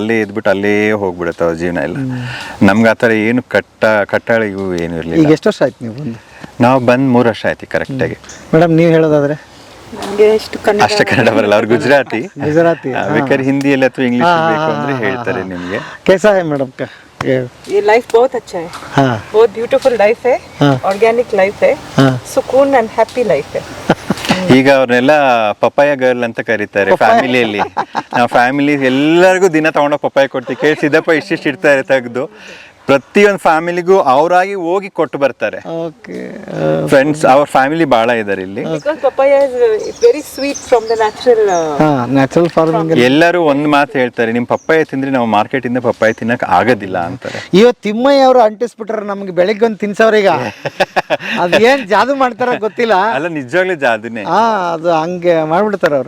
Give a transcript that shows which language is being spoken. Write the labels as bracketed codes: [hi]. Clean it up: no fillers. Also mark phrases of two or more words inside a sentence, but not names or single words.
[kn] ಅಲ್ಲೇ ಇದ್ಬಿಟ್ಟು ಅಲ್ಲೇ ಹೋಗ್ಬಿಡುತ್ತೆ ಅವ್ರ ಜೀವನ ಎಲ್ಲ. ನಮ್ಗೆ ಆ ಥರ ಏನು ಕಟ್ಟಾಳ ಇವು ಏನು ಇರಲಿಲ್ಲ. ಈಗ ಎಷ್ಟು ವರ್ಷ ಆಯ್ತು ನೀವು ಬಂದು? ನಾವು ಬಂದು 3 ವರ್ಷ ಆಯ್ತು ಕರೆಕ್ಟಾಗಿ. ಮೇಡಮ್ ನೀವು ಹೇಳೋದಾದ್ರೆ? ಅಷ್ಟೇ ಕನ್ನಡ ಬರಲ್ಲ, ಅವ್ರು ಗುಜರಾತಿ. ಬೇಕಾದ್ರೆ ಹಿಂದಿಯಲ್ಲಿ ಅಥವಾ ಇಂಗ್ಲಿಷ್ ಬೇಕು ಅಂದ್ರೆ ಹೇಳ್ತಾರೆ ನಿಮಗೆ. [hi] कैसा है मैडम का ये लाइफ बहुत अच्छा है. हाँ. बहुत [en] beautiful life [hi] है. [en] organic life [hi] है. सुकून [en] and happy life [hi] है. [kn] ಈಗ ಅವ್ರನ್ನೆಲ್ಲ [en] papaya girl [kn] ಅಂತ ಕರೀತಾರೆ ಫ್ಯಾಮಿಲಿಯಲ್ಲಿ. ನಾವು ಫ್ಯಾಮಿಲಿ ಎಲ್ಲರಿಗೂ ದಿನ ತಗೊಂಡೋಗಿ ಪಪ್ಪಾಯ ಕೊಡ್ತೀವಿ. ಕೇಳಿಸಿದಪ್ಪ ಇಷ್ಟಿಷ್ಟು ಇರ್ತಾರೆ ತೆಗೆದು. ಪ್ರತಿಯೊಂದು ಫ್ಯಾಮಿಲಿಗೂ ಅವರಾಗಿ ಹೋಗಿ ಕೊಟ್ಟು ಬರ್ತಾರೆ. ಫ್ರೆಂಡ್ಸ್ ಅವ್ರ ಫ್ಯಾಮಿಲಿ ಬಹಳ ಇದಾರೆ ಇಲ್ಲಿ. [en] Because papaya is very sweet from the natural farming. [kn] ಎಲ್ಲರೂ ಒಂದು ಮಾತು ಹೇಳ್ತಾರೆ, ನಿಮ್ ಪಪ್ಪಾಯ ತಿಂದ್ರೆ ನಾವು ಮಾರ್ಕೆಟ್ ಇಂದ ಪಪ್ಪಾಯ ತಿನ್ನಕ್ ಆಗೋದಿಲ್ಲ ಅಂತಾರೆ. ಇವತ್ತು ತಿಮ್ಮಯ್ಯ ಅವರು ಅಂಟಿಸ್ಬಿಟ್ರೆ ನಮ್ಗೆ ಬೆಳಿಗ್ಗೆ ಒಂದು ತಿನ್ಸವ್ರೀಗ. ಅದೇನ್ ಜಾದು ಮಾಡ್ತಾರ ಗೊತ್ತಿಲ್ಲ. ಅಲ್ಲ ನಿಜವಾಗ್ಲೂ ಜಾದುನೇ. ಅದು ಹಂಗೆ ಮಾಡ್ಬಿಡ್ತಾರ ಅವ್ರು.